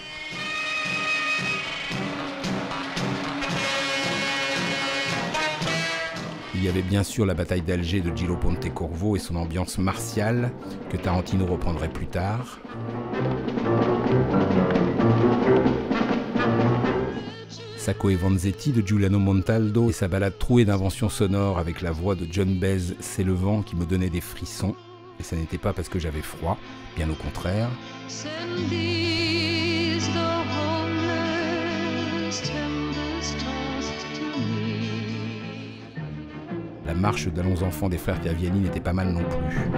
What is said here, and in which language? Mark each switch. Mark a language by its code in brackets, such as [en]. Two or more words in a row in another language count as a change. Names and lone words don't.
[fr] Il y avait bien sûr la bataille d'Alger de Gillo Pontecorvo et son ambiance martiale que Tarantino reprendrait plus tard. Sacco e Vanzetti de Giuliano Montaldo et sa balade trouée d'inventions sonores avec la voix de John Baez s'élevant qui me donnait des frissons. Et ça n'était pas parce que j'avais froid, bien au contraire. La marche d'Allons enfants des frères Taviani n'était pas mal non plus.